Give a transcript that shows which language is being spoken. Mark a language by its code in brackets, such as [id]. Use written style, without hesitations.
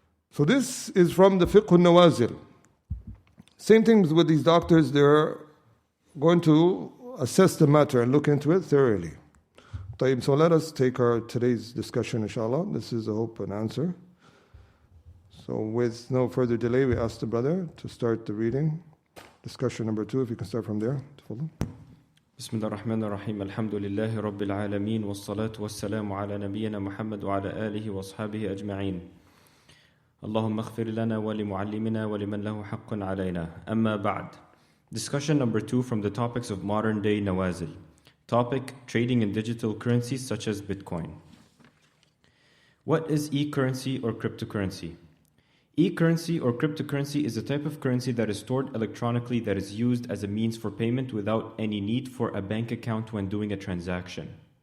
[en] So this is from the Fiqh al-Nawāzil. Same things with these doctors, they're going to assess the matter and look into it thoroughly. So let us take today's discussion, inshallah. This is a hope and answer. So with no further delay, we ask the brother to start the reading. Discussion number 2, if you can start from there. [ar] بسم الله الرحمن الرحيم الحمد لله رب العالمين والصلاة والسلام على نبينا محمد وعلى آله وأصحابه أجمعين اللهم اغفر لنا ولمعلمنا ولمن له حق علينا أما بعد. [en] Discussion number 2 from the topics of modern day Nawāzil. Topic: trading in digital currencies such as Bitcoin. What is e-currency or cryptocurrency? E-currency or cryptocurrency is a type of currency that is stored electronically that is used as a means for payment without any need for a bank account when doing a transaction.